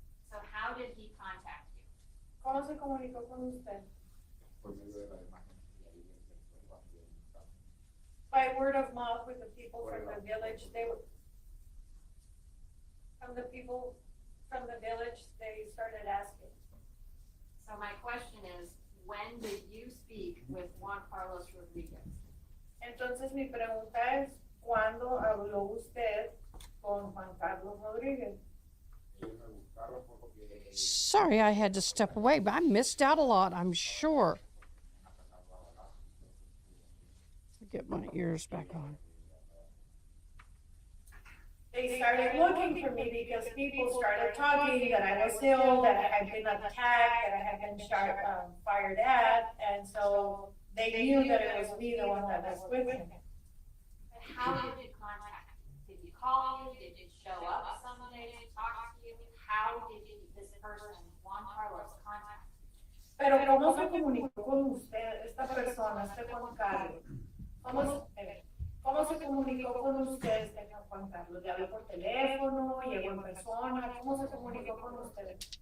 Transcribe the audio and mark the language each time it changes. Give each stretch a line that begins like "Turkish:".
English: So how did he contact you?
Spanish: ¿Cómo se comunicó con usted? Por medio de la imagen y la evidencia que fue cuando yo estaba.
English: By word of mouth with the people from the village, from the people from the village, they started asking. So my question is, when did you speak with Juan Carlos Rodriguez?
Spanish: Entonces mi pregunta es, ¿cuándo habló usted con Juan Carlos Rodríguez? Ellos me buscaron porque
English: Sorry, I had to step away, but I missed out a lot, I'm sure. Get my ears back on. They started looking for me because people started talking that I was ill, that I had been attacked, that I had been fired at, and so they knew that it was me, the one that was with him. And how did you contact him? Did he call you? Did you show up someday to talk to you? How did this person, Juan Carlos, contact you?
Spanish: Pero ¿cómo se comunicó con usted, esta persona, este Juan Carlos? ¿Cómo se comunicó con usted, este Juan Carlos? ¿Le habló por teléfono? ¿Llegó en persona? ¿Cómo se comunicó con usted?